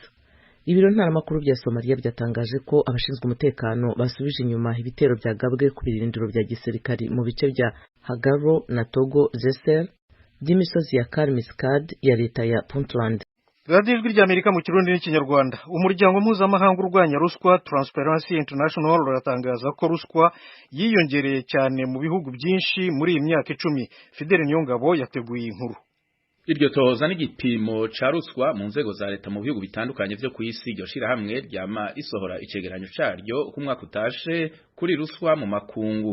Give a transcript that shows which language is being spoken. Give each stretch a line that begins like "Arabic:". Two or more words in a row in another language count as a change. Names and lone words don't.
Kinyarwanda: Ibiro ntaramakuru bya Somalia byatangaje ko abashinzwe umutekano basubije inyuma ibitero byagabwe ku birindiro bya gisirikari mu bice bya Hagaro na Togo Jesser by'imisozi ya Karmiskad ya leta ya Puntland. Radiyo Ijwi ry'Amerika mu Kirundi n'Ikinyarwanda. Umuryango mpuzamahanga urwanya ruswa Transparency International uratangaza ko ruswa yiyongereye cyane mu bihugu byinshi muri iyi myaka 10. Fidel Niyongabo yateguye inkuru.
Rundi: Iryo tohoza n'igipimo ca ruswa mu nzego za leta mu bihugu bitandukanye vyo kw'isi iryo shirahamwe ryama risohora icegeranyo caryo uko umwaka utashe kuri ruswa mu makungu.